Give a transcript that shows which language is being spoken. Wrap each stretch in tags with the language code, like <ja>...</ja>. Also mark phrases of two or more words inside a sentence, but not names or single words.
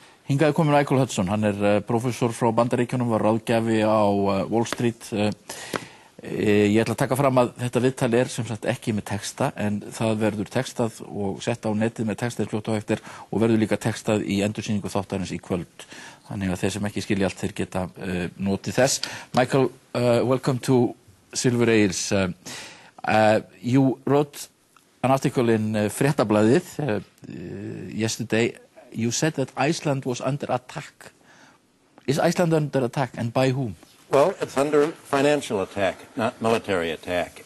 <is>Hingað er komin Michael Hudson, hann prófessor frá Bandaríkjunum, var ráðgjafi á Wall Street. Ég ætla að taka fram að þetta viðtal sem sagt ekki með texta, en það verður textað og sett á netið með texta fljótt á eftir og verður líka textað í endursýningu þáttarins í kvöld. Þannig að þeir sem ekki skilja allt, þeir geta notið þess.</is> <en>Michael, welcome to Silfur Egils. You wrote an article in Fréttablaðið yesterday. You said that Iceland was under attack. Is Iceland under attack, and by whom? Well, it's under financial attack, not military attack.</en>